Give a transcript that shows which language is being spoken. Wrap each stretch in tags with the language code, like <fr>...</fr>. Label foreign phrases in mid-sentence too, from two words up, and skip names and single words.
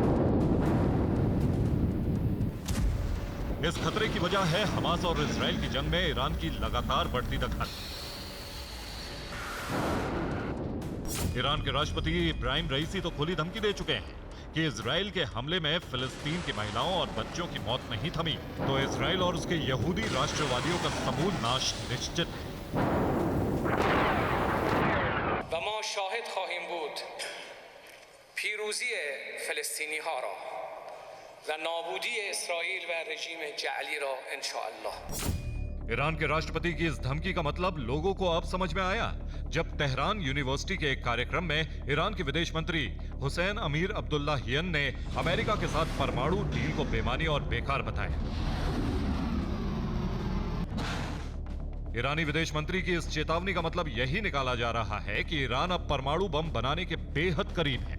<hi>इस खतरे की वजह है हमास और इजराइल की जंग में ईरान की लगातार बढ़ती दखल। ईरान के राष्ट्रपति इब्राहिम रईसी तो खुली धमकी दे चुके हैं कि इजराइल के हमले में फिलिस्तीन की महिलाओं और बच्चों की मौत नहीं थमी तो इजराइल और उसके यहूदी राष्ट्रवादियों का समूल नाश निश्चित है।</hi> <fa>و ما شاهد خواهیم بود پیروزی فلسطینی ها را و نابودی اسرائیل و رژیم جعلی را</fa> <ar>ان شاء الله।</ar> <hi>ईरान के राष्ट्रपति की इस धमकी का मतलब लोगों को अब समझ में आया जब तेहरान यूनिवर्सिटी के एक कार्यक्रम में ईरान के विदेश मंत्री हुसैन अमीर अब्दुल्लाहियन ने अमेरिका के साथ परमाणु डील को बेमानी और बेकार बताया। ईरानी विदेश मंत्री की इस चेतावनी का मतलब यही निकाला जा रहा है कि ईरान अब परमाणु बम बनाने के बेहद करीब है।</hi>